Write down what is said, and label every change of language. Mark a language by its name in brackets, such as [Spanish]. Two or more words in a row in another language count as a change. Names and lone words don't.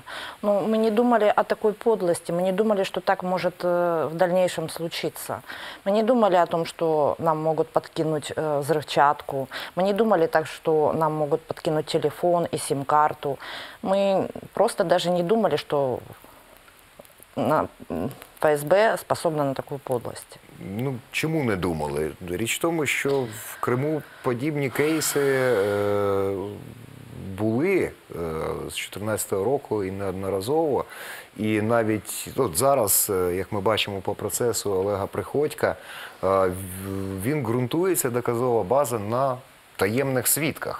[Russian] Но мы не думали о такой подлости, мы не думали, что так может в дальнейшем случиться. Мы не думали о том, что нам могут подкинуть взрывчатку. Мы не думали так, что нам могут подкинуть телефон и сим-карту. Мы просто даже не думали, что ФСБ способна на таку подлость. [Ukrainian] Чому не думали? Річ в тому, що в Криму подібні кейси були з 2014 року і неодноразово. І навіть зараз, як ми бачимо по процесу Олега Приходька, він ґрунтується, доказова база, на таємних свідках.